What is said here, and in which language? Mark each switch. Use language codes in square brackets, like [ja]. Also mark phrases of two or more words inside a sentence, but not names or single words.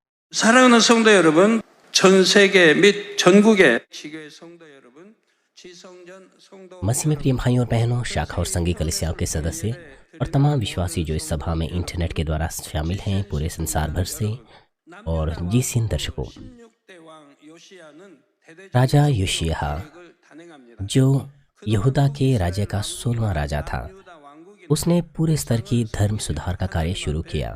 [ko] 사랑하는 성도 여러분, 전 세계 및 전국의 지교회 성도 여러분, 지성전 성도 [hi] मसीह में प्रिय भाइयों और बहनों, शाखा और संघीय कलीसियाओं के सदस्य और तमाम विश्वासी जो इस सभा में इंटरनेट के द्वारा शामिल हैं पूरे संसार भर से, और जीसीएन दर्शकों, राजा योशिय्याह जो यहूदा के राज्य का 16वां राजा था, उसने पूरे स्तर की धर्म सुधार का कार्य शुरू किया।